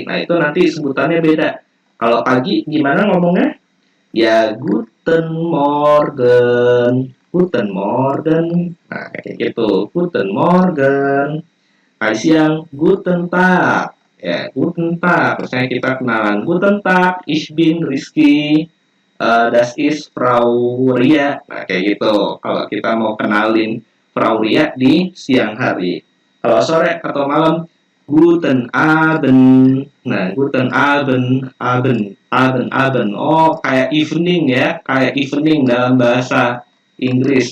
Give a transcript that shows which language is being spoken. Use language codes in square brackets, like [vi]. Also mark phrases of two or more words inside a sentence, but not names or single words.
[id] Nah, itu nanti sebutannya beda. Kalau pagi gimana ngomongnya? Ya, [de] guten Morgen. Guten Morgen. [id] Nah, kayak gitu. [de] Guten Morgen. [id] Hari siang, [de] Guten Tag. Ya, Guten Tag. [id] Misalnya kita kenalan. [de] Guten Tag, ich bin Rizky. Das ist Frau Ria. [id] Nah, kayak gitu. Kalau kita mau kenalin Frau Ria di siang hari. Kalau sore atau malam, [de] Guten Abend. Nah, Guten Abend, Abend. [id] Oh, kayak evening ya, kayak evening dalam bahasa Inggris.